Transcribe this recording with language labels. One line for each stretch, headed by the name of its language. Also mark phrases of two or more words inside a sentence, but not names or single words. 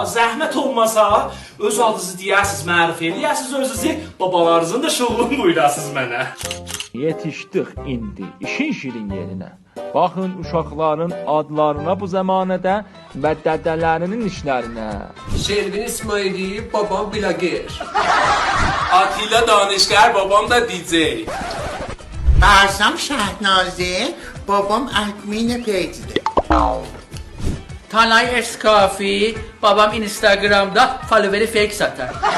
Azerbaijani: Zəhmət olmasa, öz adınızı deyəsiz, mərif eləyəsiz özünüzü, babalarınızın da şoğlunu buyurasız mənə. Yetişdik indi işin şirin yerinə. Baxın uşaqların adlarına bu zəmanədə və dədələrinin işlərinə. Şervin İsmaili, babam Bilagir. Atilla danışgar, babam da DJ. Barsam Şahnazı, babam
English: admin page'de.
Azerbaijani: Tanay Eskafi, babam Instagram'da followeri fake satar.